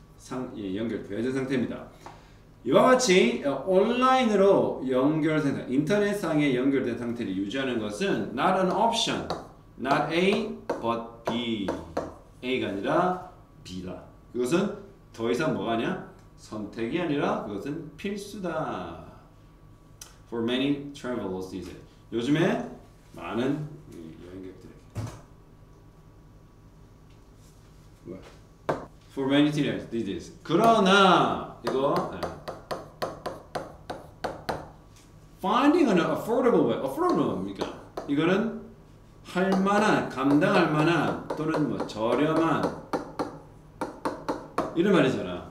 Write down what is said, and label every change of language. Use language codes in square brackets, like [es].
[ko] 연결되어진 상태입니다. 이와 같이 온라인으로 연결된 상태, 인터넷상에 연결된 상태를 유지하는 것은 [en] not an option, not A, but B. [ko] A가 아니라 B다. 그것은 더 이상 뭐가 아니야? 선택이 아니라 그것은 필수다. [en] For many travelers these days. [ko] 요즘에 많은 여행객들에게. [en] For many these days. [ko] 그러나 이거 [en] finding an affordable way. [ko] affordable 뭡니까? 이거는 할 만한, 감당할 만한 또는 저렴한 이런 말이잖아.